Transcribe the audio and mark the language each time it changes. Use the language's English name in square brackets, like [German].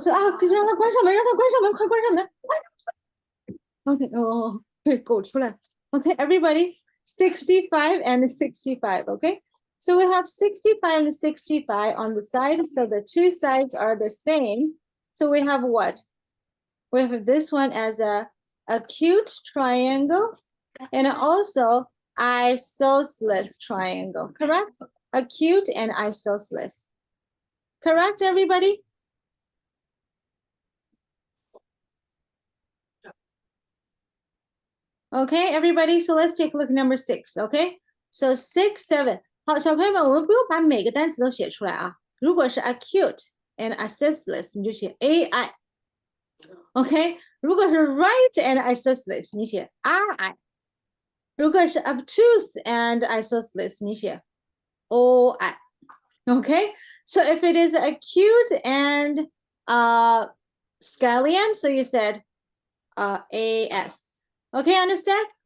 [English] So [Chinese] 啊，让他关上门，让他关上门，快关上门。 [English] Okay, oh, [Chinese] 对，狗出来。 [English] Okay, everybody, 65 and 65, okay? So we have 65 and 65 on the side, so the two sides are the same. So we have what? We have this one as a acute triangle and also isosceles triangle, correct? Acute and isosceles. Correct, everybody? Okay, everybody, so let's take a look at number 6, okay? So 6, 7. [Chinese] 好，小朋友们，我们不用把每个单词都写出来啊。如果是 [English] acute and isosceles， [Chinese] 你就写 AI。OK，如果是 [English] right and isosceles， [Chinese] 你写 RI。如果是 [English] obtuse and isosceles， [Chinese] 你写 OI。 [English] Okay, so if it is acute and scalene, so you said AS. Okay, understand?